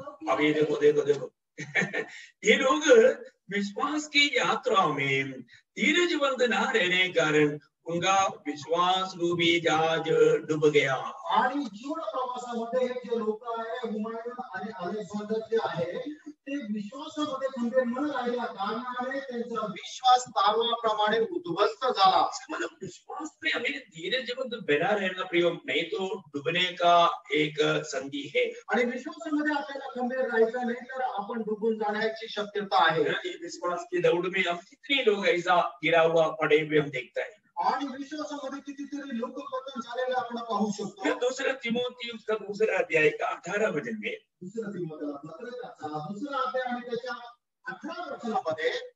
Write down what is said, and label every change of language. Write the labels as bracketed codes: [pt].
[hi] अब ये देखो देखो देखो ये लोग विश्वास की यात्रा में धीरजबंद ना रहने के कारण उनका विश्वास रूपी जहाज डूब गया. [mr] आणि जीवन प्रवासामध्ये हे जे लोक आहे हुमायून आणि अलेक्झांडर जे आहे ते विश्वासामध्ये खंबीर न राहिल्या कारणाने त्यांचा विश्वास तारवाप्रमाणे उद्ध्वस्त झाला. [hi] मतलब विश्वास में हमें धीरजबंद बना रहना प्रयोग, नहीं तो डूबने का एक संधि है. [mr] आणि विश्वासामध्ये आपल्याला खंबीर राहायचं नाही तर आपण डुबून जाण्याची शक्यता आहे. [hi] विश्वास की दौड़ में हम कितने लोग ऐसा गिरा हुआ पड़े हुए हम देखता है. [mr] आणि विश्वासामध्ये कितीतरी लोक पतन झालेले आपण पाहू शकतो. [hi] दूसरा तिमोथी उसका दूसरा अध्याय का 18 वचन में, [mr] दुसरा तिमोथेला पत्र त्याचा दुसरा अध्याय आणि त्याच्या 18 वचनामध्ये